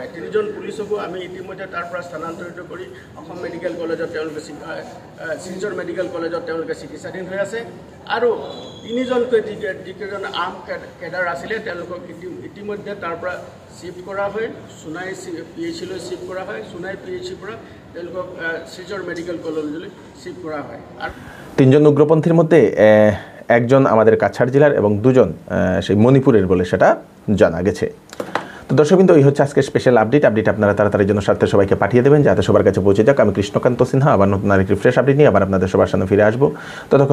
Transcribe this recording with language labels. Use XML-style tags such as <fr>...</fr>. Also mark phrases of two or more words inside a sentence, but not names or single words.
<as>3 জন পুলিচকো আমি ইতিমধ্যে তাৰ পৰা স্থানান্তৰিত কৰি অসম মেডিকেল কলেজত তেওঁলোকে শিলচৰ মেডিকেল কলেজত তেওঁলোকে চিকিৎসাধীন হৈ আছে আৰু 3 জনকৈ যিকেইজন</as> <en>arm cadre</en> <as>আছিলে তেওঁলোকক ইতিমধ্যে তাৰ পৰা শিফ্ট কৰা হয়, সোণাই PHCলৈ শিফ্ট কৰা হয়, সোণাই PHCৰ পৰা তেওঁলোকক শিলচৰ মেডিকেল কলেজলৈ শিফ্ট করা হয়।</as> <bn>আর 3 জন উগ্রপন্থীর মধ্যে একজন আমাদের কাছাড় জেলার এবং 2 জন সেই মণিপুরের বলে সেটা জানা গেছে। তো দর্শক কিন্তু এই হচ্ছে আজকে</bn> <en>special update</en> <bn>আপনারা তাড়াতাড়ি জন্য স্বার্থে সবাইকে পাঠিয়ে দেবেন যাতে সবার কাছে পৌঁছে যাক। আমি কৃষ্ণকান্ত সিনহা আবার নতুন আরেকটি</bn> <en>fresh update</en> <bn>নিয়ে আবার আপনাদের সবার সামনে ফিরে আসবো।</bn>